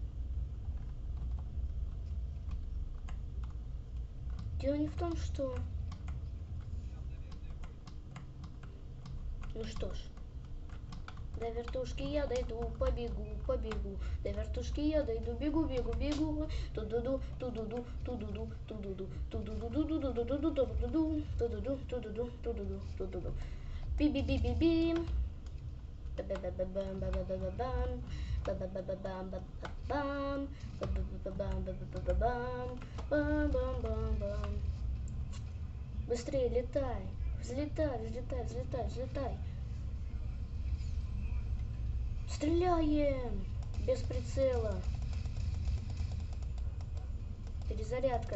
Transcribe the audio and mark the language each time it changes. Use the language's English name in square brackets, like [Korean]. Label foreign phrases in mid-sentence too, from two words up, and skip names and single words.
[Russian] Дело не в том, что... Ну что ж. До вертушки я дойду, побегу, побегу. До вертушки я дойду, бегу, бегу, бегу. Ту-ду-ду, ту-ду-ду, ту-ду-ду, ту-ду-ду, ту-ду-ду, ту-ду-ду, ту-ду-ду, ту-ду-ду, ту-ду-ду, ту-ду-ду, ту-ду-ду. Би-би-би-би-бим. Ба-ба-ба-ба-бам, ба-ба-ба-ба-бам. Ба-ба-ба-ба-бам, ба-ба-бам. Ба-ба-ба-бам, ба-ба-ба-бам. Бам-бам-бам-бам. Быстрее летай. Взлетай, взлетай, взлетай, взлетай. Стреляем! Без прицела. Перезарядка.